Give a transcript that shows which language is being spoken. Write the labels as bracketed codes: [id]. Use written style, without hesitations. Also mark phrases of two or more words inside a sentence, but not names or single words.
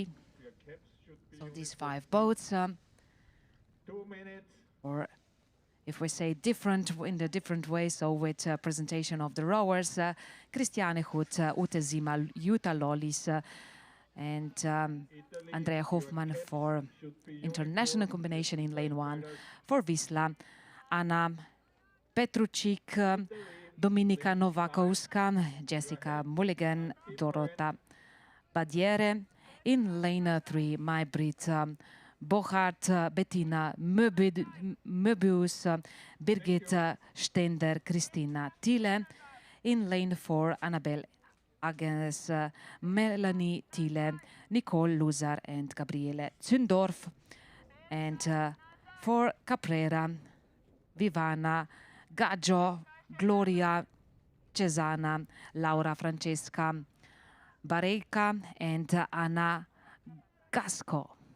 [en] So these 5 boats, or if we say different in the different way, so with presentation of the rowers, Christiane Hut, Ute Zima, Jutta Lollis, and Andrea Hoffmann for international combination in lane 1. For Wisla, Anna Petrucik, Dominika Nowakowska, Jessica Mulligan, Dorota Badiere. In lane 3, Maybrit Bochart, Bettina Möbius, Birgit Stender, Christina Thiele. In lane 4, Annabelle Agnes, Melanie Thiele, Nicole Luzar and Gabriele Zündorf. And for Caprera, Vivana Gaggio, Gloria Cesana, Laura Francesca Bareca and Anna Gasco.